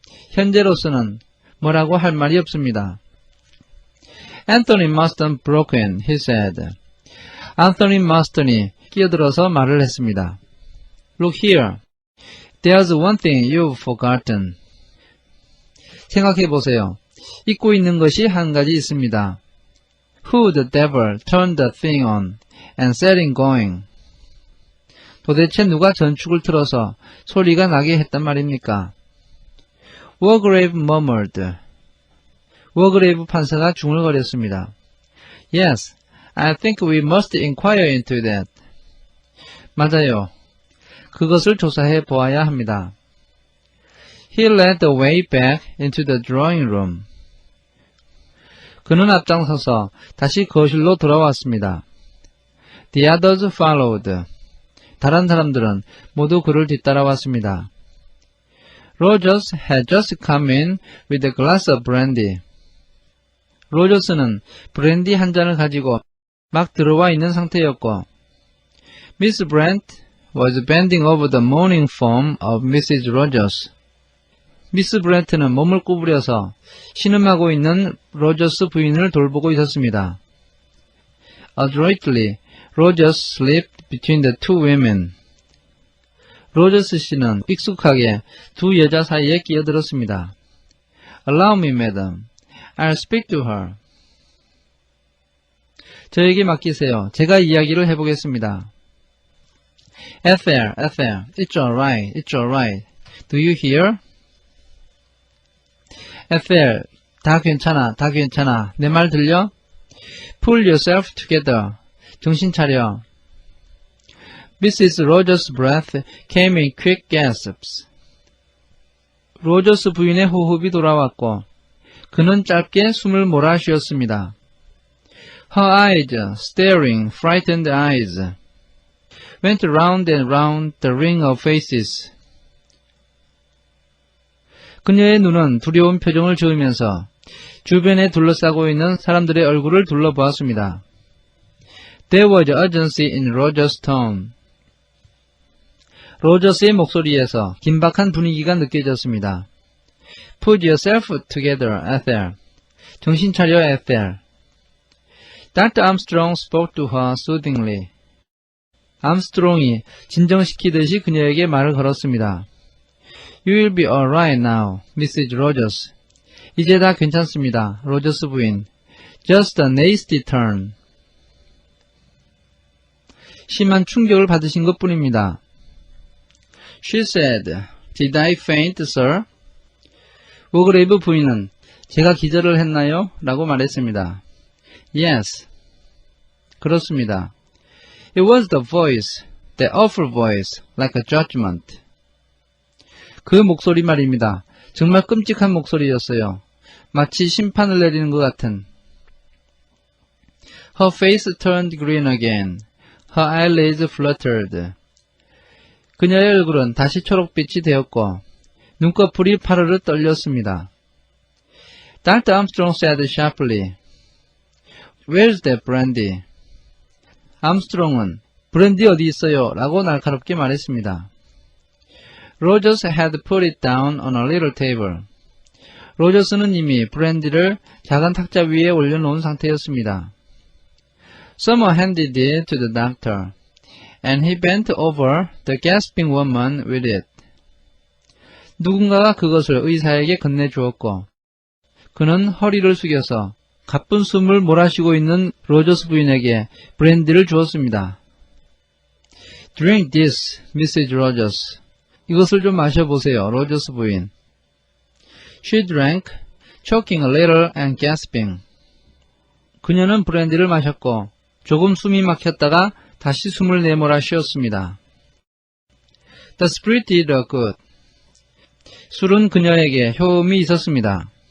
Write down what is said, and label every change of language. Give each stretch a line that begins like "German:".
Korean: 현재로서는 뭐라고 할 말이 없습니다.
English: Anthony Marston broke in, he said.
Korean: 안토니 마스턴이 끼어들어서 말을 했습니다.
English: Look here. There's one thing you've forgotten.
Korean: 생각해보세요. 잊고 있는 것이 한 가지 있습니다.
English: Who the devil turned the thing on and set it going?
Korean: 도대체 누가 전축을 틀어서 소리가 나게 했단 말입니까?
English: Wargrave murmured.
Korean: 워그레이브 판사가 중얼거렸습니다.
English: Yes, I think we must inquire into that.
Korean: 맞아요. 그것을 조사해 보아야 합니다.
English: He led the way back into the drawing room.
Korean: 그는 앞장서서 다시 거실로 돌아왔습니다.
English: The others followed.
Korean: 다른 사람들은 모두 그를 뒤따라왔습니다.
English: Rogers had just come in with a glass of brandy.
Korean: 로저스는 브랜디 한 잔을 가지고 막 들어와 있는 상태였고,
English: Miss Brent was bending over the mourning form of Mrs. Rogers.
Korean: 미스 브렌트는 몸을 구부려서 신음하고 있는 로저스 부인을 돌보고 있었습니다.
English: Adroitly, Rogers slipped between the two women.
Korean: 로저스 씨는 익숙하게 두 여자 사이에 끼어들었습니다.
English: Allow me, madam. I'll speak to her.
Korean: 저에게 맡기세요. 제가 이야기를 해보겠습니다.
English: Ethel, it's alright, it's alright. Do you hear?
Korean: Ethel, 다 괜찮아, 다 괜찮아. 내 말 들려?
English: Pull yourself together.
Korean: 정신 차려. Mrs.
English: Rogers' breath came in quick gasps.
Korean: 로저스 부인의 호흡이 돌아왔고 그는 짧게 숨을 몰아쉬었습니다.
English: Her eyes, staring, frightened eyes, went round and round the ring of faces.
Korean: 그녀의 눈은 두려운 표정을 지으면서 주변에 둘러싸고 있는 사람들의 얼굴을 둘러보았습니다.
English: There was urgency in Roger's tone.
Korean: 로저스의 목소리에서 긴박한 분위기가 느껴졌습니다.
English: Put yourself together, Ethel.
Korean: 정신 차려,
English: Ethel. Dr. Armstrong spoke to her soothingly.
Korean: 암스트롱이 진정시키듯이 그녀에게 말을 걸었습니다.
English: You will be alright now, Mrs. Rogers.
Korean: 이제 다 괜찮습니다, 로저스 부인.
English: Just a nasty turn.
Korean: 심한 충격을 받으신 것뿐입니다.
English: She said, Did I faint, sir?
Korean: 워그레이브 부인은 제가 기절을 했나요? 라고 말했습니다. Yes. 그렇습니다.
English: It was the voice, the awful voice, like a judgment.
Korean: 그 목소리 말입니다. 정말 끔찍한 목소리였어요. 마치 심판을 내리는 것 같은.
English: Her face turned green again. Her eyelids fluttered.
Korean: 그녀의 얼굴은 다시 초록빛이 되었고 눈꺼풀이 파르르 떨렸습니다.
English: Dr. Armstrong said sharply, Where's that brandy?
Korean: 암스트롱은 브랜디 어디 있어요? 라고 날카롭게 말했습니다.
English: Rogers had put it down on a little table.
Korean: 로저스는 이미 브랜디를 작은 탁자 위에 올려놓은 상태였습니다.
English: Someone handed it to the doctor, and he bent over the gasping woman with it.
Korean: 누군가가 그것을 의사에게 건네주었고 그는 허리를 숙여서 가쁜 숨을 몰아쉬고 있는 로저스 부인에게 브랜디를 주었습니다.
English: Drink this, Mrs. Rogers.
Korean: 이것을 좀 마셔보세요, 로저스 부인.
English: She drank, choking a little and gasping.
Korean: 그녀는 브랜디를 마셨고 조금 숨이 막혔다가 다시 숨을 내몰아 쉬었습니다.
English: The spirit did her good.
Korean: 술은 그녀에게 효험이 있었습니다.